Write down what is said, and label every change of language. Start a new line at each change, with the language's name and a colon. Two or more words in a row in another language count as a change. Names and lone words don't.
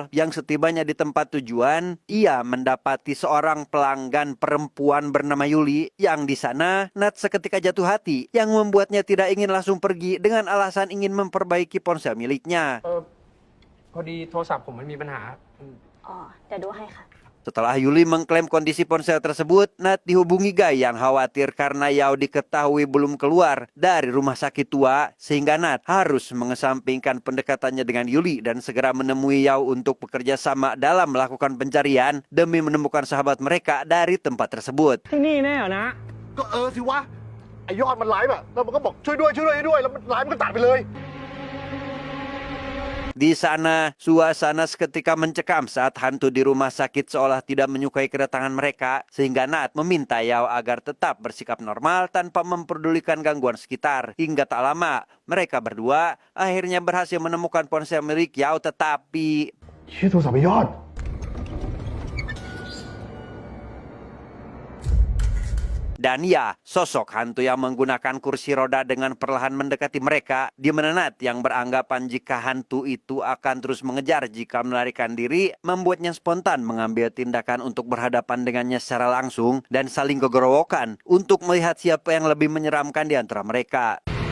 Indonesian: Yang setibanya di tempat tujuan, ia mendapati seorang pelanggan perempuan bernama Yuli. Yang di sana, Nat seketika jatuh hati yang membuatnya tidak ingin langsung pergi dengan alasan ingin memperbaiki ponsel miliknya.
Thai: พอดีโทรศัพท์ผมมันมีปัญหา อ๋อเดี๋ยวดูให้ค่ะ
Indonesian: Setelah Yuli mengklaim kondisi ponsel tersebut, Nat dihubungi Guy yang khawatir karena Yao diketahui belum keluar dari rumah sakit tua, sehingga Nat harus mengesampingkan pendekatannya dengan Yuli dan segera menemui Yao untuk bekerja sama dalam melakukan pencarian demi menemukan sahabat mereka dari tempat tersebut.
Thai: ที่นี่แน่เหรอนะ ก็สิวะไอยอดมันไลฟ์อะแล้วมันก็บอกช่วยด้วยช่วยด้วยช่วยด้วยแล้วมันไลฟ์มันก็ตัดไปเลย
Indonesian: Di sana, suasana seketika mencekam saat hantu di rumah sakit seolah tidak menyukai kedatangan mereka, sehingga Nat meminta Yao agar tetap bersikap normal tanpa memperdulikan gangguan sekitar. Hingga tak lama, mereka berdua akhirnya berhasil menemukan ponsel milik Yao, tetapi
Thai: ชื่อโทรศัพท์ไอยอด
Indonesian: dan ya, sosok hantu yang menggunakan kursi roda dengan perlahan mendekati mereka, di mana Nat yang beranggapan jika hantu itu akan terus mengejar jika melarikan diri, membuatnya spontan mengambil tindakan untuk berhadapan dengannya secara langsung dan saling gogorowokan untuk melihat siapa yang lebih menyeramkan di antara mereka.